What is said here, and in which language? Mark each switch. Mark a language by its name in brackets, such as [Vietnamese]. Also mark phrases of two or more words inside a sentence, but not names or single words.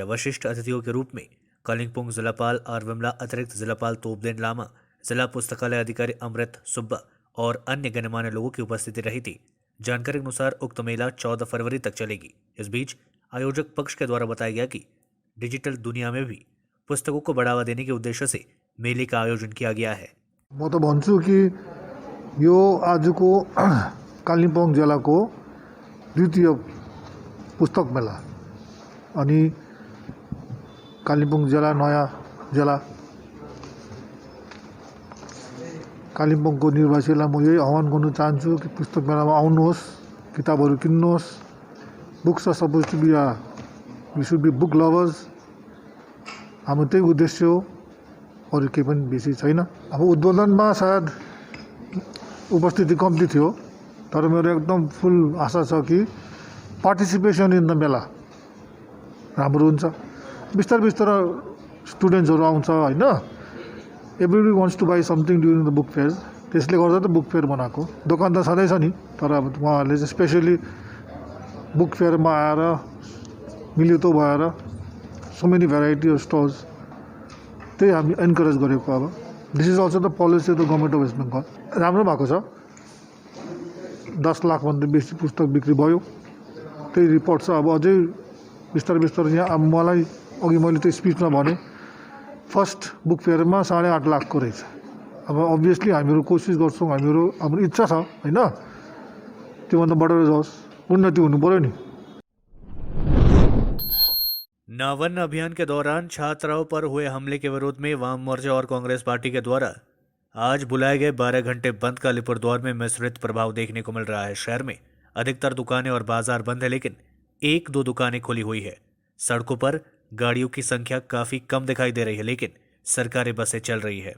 [Hindi] वरिष्ठ अतिथियों के रूप में कालिम्पोंग जिलापाल आर विमला, अतिरिक्त जिलापाल तोपदेन लामा, जिला पुस्तकालय अधिकारी अमृत सुब्बा और अन्य गणमान्य लोगों की उपस्थिति रही थी। जानकारी के अनुसार उक्त मेला 14 फरवरी तक चलेगी। इस बीच आयोजक पक्ष के द्वारा बताया गया कि डिजिटल दुनिया में भी पुस्तकों को बढ़ावा देने के उद्देश्य से मेले का आयोजन किया गया है। [Nepali] म त भन्छु कि यो आजको कालिम्पोङ जिल्लाको द्वितीय पुस्तक मेला अनि कालिम्पोङ जिल्ला नयाँ जिल्ला कालिम्पोङको निवासीलाई म यही आह्वान गर्न चाहन्छु कि पुस्तक मेलामा आउनुहोस्, किताबहरू किन्नुहोस्। [English] books are suppose to be we should be book lovers. [Nepali] हाम्रो त्यही उद्देश्य हो, अरू केही पनि बेसी छैन। अब उद्बोधनमा सायद उपस्थिति कम्ती थियो, तर मेरो एकदम फुल आशा छ कि [English] participation in the [Nepali] मेला राम्रो हुन्छ। बिस्तारै स्टुडेन्ट्सहरू आउँछ होइन, [English] everybody wants to buy something during the book fair. [Nepali] त्यसले गर्दा त [English] book fair [Nepali] बनाएको। दोकान त सधैँ छ नि, तर अब उहाँहरूले चाहिँ स्पेसली [English] book fairमा [Nepali] आएर मिलितो भएर [English] so many variety of stalls, [Nepali] त्यही हामी एन्करेज गरेको। [English] अब this is also the policy of the government of West Bengal। [Nepali] राम्रो भएको छ, 10 लाखभन्दा बेसी पुस्तक बिक्री भयो, त्यही रिपोर्ट छ। अब अझै बिस्तारै यहाँ अब मलाई अघि मैले त्यो स्पिचमा भने [English] first book fairमा [Nepali] 8.5 लाखको रहेछ। अब अभियसली हामीहरू कोसिस गर्छौँ, हाम्रो इच्छा छ होइन, त्योभन्दा बढेर जाओस्, उन्नति हुनु पऱ्यो नि। [Hindi] नावन अभियान के दौरान छात्राओं पर हुए हमले के विरोध में वाम मोर्चा और कांग्रेस पार्टी के द्वारा आज बुलाए गए 12 घंटे बंद का अलीपुरद्वार में मिश्रित प्रभाव देखने को मिल रहा है। शहर में अधिकतर दुकानें और बाजार बंद है, लेकिन 1-2 दुकानें खुली हुई है। सड़कों पर गाड़ियों की संख्या काफी कम दिखाई दे रही है, लेकिन सरकारी बसें चल रही है।